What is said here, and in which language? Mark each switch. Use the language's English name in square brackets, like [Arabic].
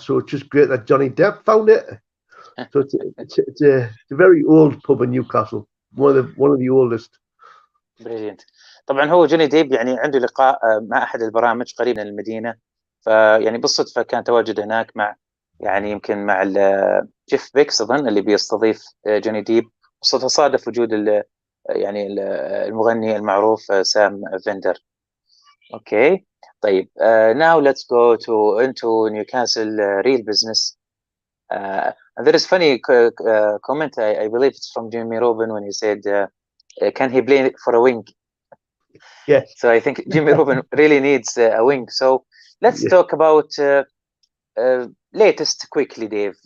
[English] So it's just great that Johnny Depp found it. So it's a very old pub in Newcastle, one of the oldest. Brilliant. [Arabic] طبعا هو جوني ديب يعني عنده لقاء مع احد البرامج قريب من المدينه، فيعني بالصدفه كان تواجد هناك مع يعني يمكن مع جيف بيكس اظن اللي بيستضيف جوني ديب، بالصدفه صادف وجود يعني المغني المعروف سام فيندر. اوكي طيب [English] now let's go into Newcastle real business. And there is funny comment, I believe it's from Jimmy Robin when he said can he play for a wing? Yeah. So I think Jimmy Robin really needs a wing. So let's talk about latest quickly, Dave.